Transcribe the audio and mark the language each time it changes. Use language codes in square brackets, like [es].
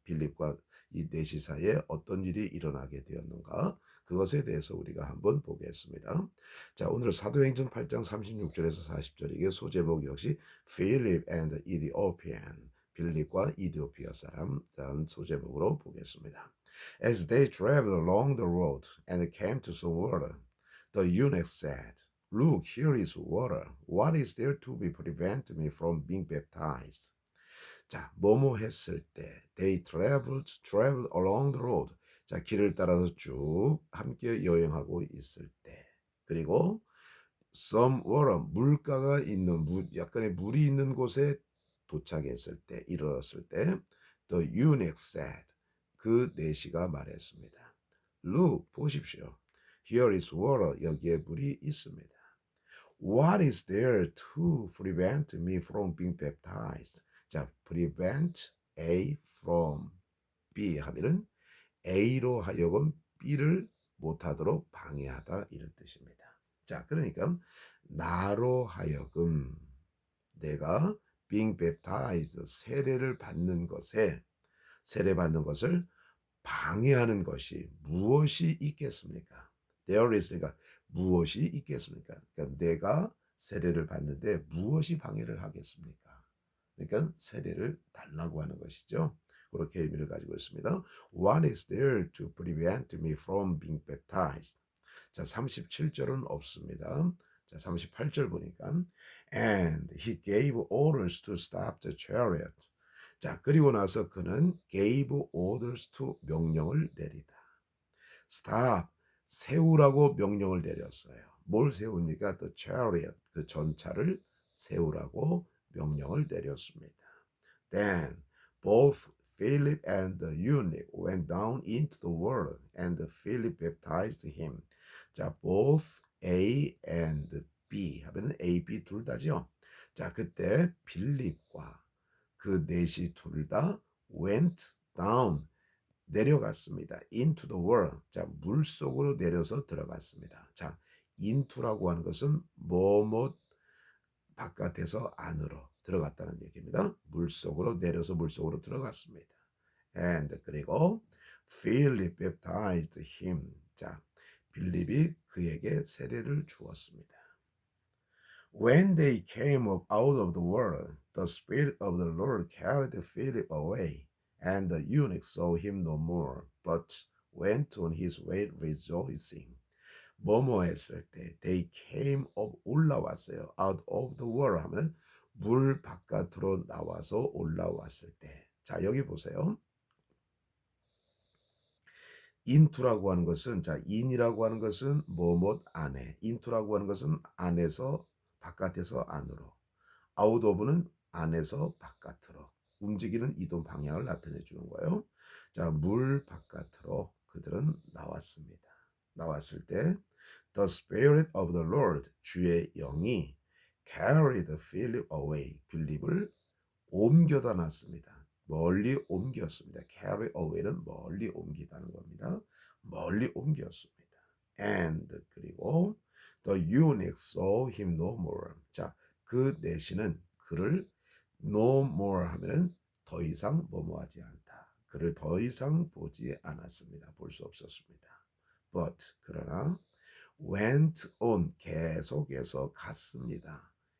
[ko] 빌립과 이 내시 사이에 어떤 일이 일어나게 되었는가? 그것에 대해서 우리가 한번 보겠습니다. 자, 오늘 사도행전 8장 36절에서 40절 이게 소제목 역시 [en] Philip and Ethiopian [ko] 빌립과 이디오피아 사람이라는 소제목으로 보겠습니다. [en] As they traveled along the road and came to some water, the eunuch said, Look, here is water. What is there to be prevent me from being baptized? [ko] 자, 뭐뭐 했을 때 [en] they traveled along the road. [ko] 자, 길을 따라서 쭉 함께 여행하고 있을 때. 그리고 some water, 물가가 있는 약간의 물이 있는 곳에 도착했을 때, 이르렀을 때 [en] the eunuch said, [ko] 그 내시가 말했습니다. [en] Look, [ko] 보십시오. [en] Here is water, [ko] 여기에 물이 있습니다. [en] What is there to prevent me from being baptized? [ko] 자, prevent A from B 하면은 A로 하여금 B를 못하도록 방해하다 이런 뜻입니다. 자, 그러니까 나로 하여금 내가 [en] being baptized [ko] 세례를 받는 것에 세례받는 것을 방해하는 것이 무엇이 있겠습니까? There is 그러니까 무엇이 있겠습니까? 그러니까 내가 세례를 받는데 무엇이 방해를 하겠습니까? 그러니까 세례를 달라고 하는 것이죠. 그렇게 의미를 가지고 있습니다. [en] What is there to prevent me from being baptized? [ko] 자, 37절은 없습니다. 자, 38절 보니까 [en] And he gave orders to stop the chariot. [ko] 자, 그리고 나서 그는 [en] gave orders to [ko] 명령을 내리다. Stop, 세우라고 명령을 내렸어요. 뭘 세웁니까? [en] The chariot, [ko] 그 전차를 세우라고 명령을 내렸습니다. [en] Then both Philip and the eunuch went down into the water, and Philip baptized him. [ko] 자, both A and B 하면은 A, B 둘 다죠. 자, 그때 빌립과 그 넷이 둘 다 [en] went down [ko] 내려갔습니다. [en] into the water. [ko] 자, 물 속으로 내려서 들어갔습니다. 자, into라고 하는 것은 뭐뭐 바깥에서 안으로 들어갔다는 얘기입니다. 물 속으로 내려서 물 속으로 들어갔습니다. [en] And 그리고 Philip baptized him. [ko] 자, 빌립이 그에게 세례를 주었습니다. [en] When they came up out of the water, the Spirit of the Lord carried Philip away, and the eunuch saw him no more, but went on his way rejoicing. [ko] 뭐뭐 했을 때 [en] they came up [ko] 올라왔어요. [en] out of the water [ko] 하면 물 바깥으로 나와서 올라왔을 때. 자, 여기 보세요. into라고 하는 것은 자, in이라고 하는 것은 뭐뭐 안에, into라고 하는 것은 안에서 바깥에서 안으로, out of는 안에서 바깥으로 움직이는 이동 방향을 나타내 주는 거예요. 자, 물 바깥으로 그들은 나왔습니다. 나왔을 때 [en] The Spirit of the Lord, [ko] 주의 영이 [en] carried Philip away, [ko] 빌립을 옮겨다 놨습니다. 멀리 옮겼습니다. carry away는 멀리 옮기다는 겁니다. 멀리 옮겼습니다. [en] And 그리고 the eunuch saw him no more. [ko] 자, 그 내시는 그를 [en] no more [ko] 하면은 더 이상 뭐뭐하지 않다. 그를 더 이상 보지 않았습니다. 볼 수 없었습니다. But 그러나 [en] went on [ko] 계속해서 갔습니다.